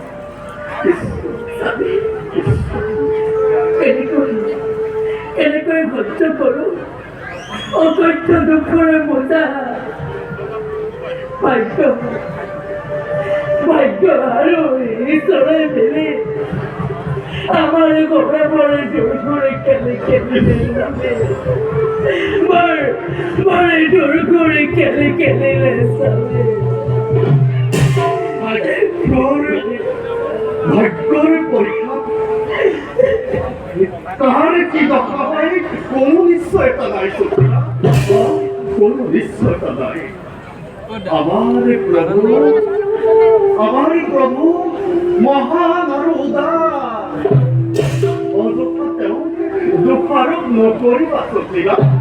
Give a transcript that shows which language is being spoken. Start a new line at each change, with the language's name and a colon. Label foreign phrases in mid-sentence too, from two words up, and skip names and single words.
Assamese: কেনেকৈ সহ্য কৰোঁ অকথ্য দুখৰে বোজা। ভাগ্য আৰু ঈশ্বৰে মিলি
Bangla: আমার ঘরে পরে জোর করে খেলে জোর করে খেলে ভাগ্যর পরীক্ষা তাহার কি দশা হয় কোন নিশ্চয়তা নাই।
Assamese: কোন নিশ্চয়তা নাই। আমার প্রভু মহান আৰু উদাৰ। অযথা তেওঁক দোষাৰোপ নকৰিবা সতীৰা।